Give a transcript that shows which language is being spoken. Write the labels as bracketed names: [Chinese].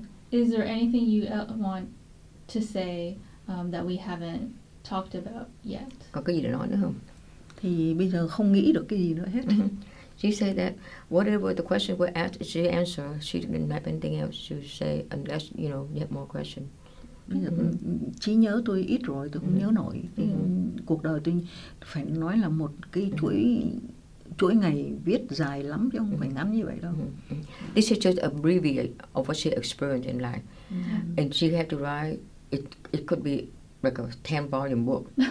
[English] Is there anything you want to say that we haven't talked about yet? [Vietnamese] Có cái gì để nói nữa không? Thì bây giờ không nghĩ được cái gì nữa hết. [English] She said that whatever the question were asked, she answered. She didn't have anything else to say unless, you have more questions. [Vietnamese] Bây giờ trí nhớ tôi ít rồi, tôi không nhớ nổi. Cuộc đời tôi phải nói là một cái chuỗi ngày viết dài lắm chứ không phải ngắn như vậy đâu. [English] This is just a abbreviate of what she experienced in life. And she had to write, it could be like a 10-volume book.